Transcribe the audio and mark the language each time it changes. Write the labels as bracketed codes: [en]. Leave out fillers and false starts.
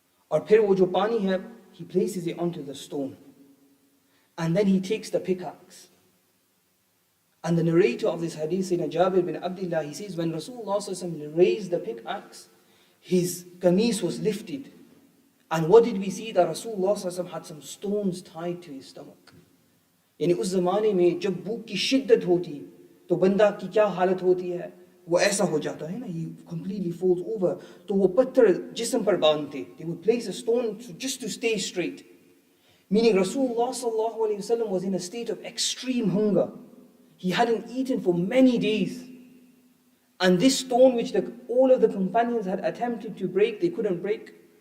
[hi] Or phir wo jo pani hai, [en] he places it onto the stone. And then he takes the pickaxe. And the narrator of this hadith, Sayyidina Jabir bin Abdullah, he says, when Rasulullah raised the pickaxe, his qameez was lifted. And what did we see? That Rasulullah had some stones tied to his stomach. [hi] यानी उस ज़माने में जब भूख की शिद्दत होती तो बंदा की क्या हालत होती है, वो ऐसा हो जाता है ना, [en] he completely falls over. [hi] तो वो पत्थर जिस्म पर बांधते, [en] they would place a stone just to stay straight. Meaning Rasulullah sallallahu alaihi wasallam was in a state of extreme hunger. He hadn't eaten for many days. And this stone which all of the companions had attempted to break, they couldn't break.